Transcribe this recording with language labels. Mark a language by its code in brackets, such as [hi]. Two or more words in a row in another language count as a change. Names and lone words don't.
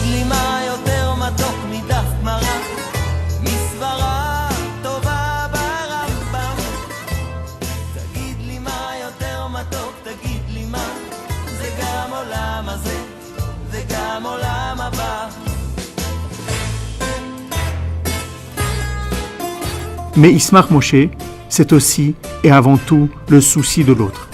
[he] לי מה יותר מתוק מדף גמרא, מסברה טובה ברמב"ם, תגיד לי מה יותר מתוק, תגיד לי מה, זה גם עולם הזה וגם עולם הבא. [fr] Mais Ismach Moshe, c'est aussi et avant tout le souci de l'autre.